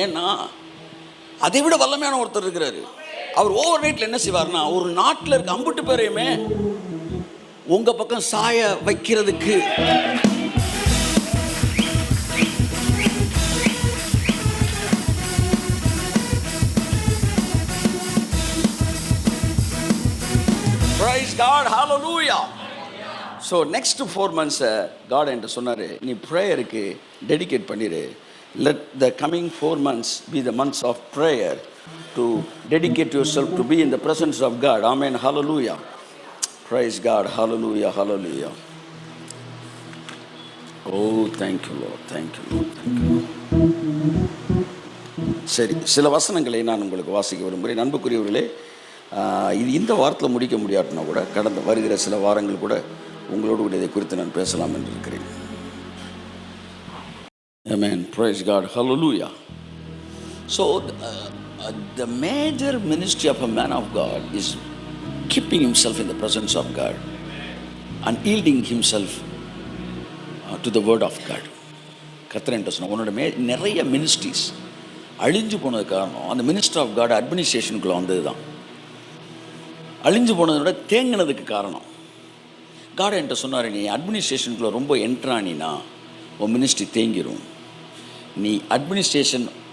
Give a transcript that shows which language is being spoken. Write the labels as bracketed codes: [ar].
[ta] ஏன்னா அதை விட வல்லமையான ஒருத்தர் இருக்கிறாரு. அவர் ஓவர் நைட்டில் என்ன செய்வார்னா, ஒரு நாட்டில் இருக்க அம்புட்டு பேரையுமே உங்கள் பக்கம் சாய வைக்கிறதுக்கு [en] Praise God, hallelujah. So next 4 months [ta] God என்கிட்ட சொன்னார், நீ ப்ரேயருக்கு டெடிகேட் பண்ணிடு. [en] Let the coming 4 months be the months of prayer to dedicate yourself to be in the presence of God. Amen, hallelujah. Praise God, hallelujah, hallelujah. Oh, thank you Lord, thank you Lord, thank you Lord. [ta] சரி, சில வசனங்களை நான் உங்களுக்கு வாசிக்க விரும்புகிறேன். அன்புக்குரியவர்களே, இது இந்த வாரத்தில் முடிக்க முடியாதுன்னா கூட கடந்த வருகிற சில வாரங்கள் கூட உங்களோடு கூட இதை குறித்து நான் பேசலாம் என்று இருக்கிறேன். [en] Amen, praise God, hallelujah. So the major ministry of a man of God is keeping himself in the presence of God and yielding himself to the word of God. [ta] கர்த்தர் சொன்ன உன்னோட நிறைய மினிஸ்ட்ரிஸ் அழிஞ்சு போனது காரணம் அந்த மினிஸ்டர் ஆஃப் காட் அட்மினிஸ்ட்ரேஷனுக்குள்ளே வந்தது தான். அழிஞ்சு போனதை விட தேங்கினதுக்கு காரணம். காட் என்கிட்ட சொன்னார், நீ அட்மினிஸ்ட்ரேஷனுக்குள்ளே ரொம்ப என்ட்ரானினா உன் மினிஸ்ட்ரி தேங்கிடும். நீ அட்மினிஸ்ட்ரேஷன்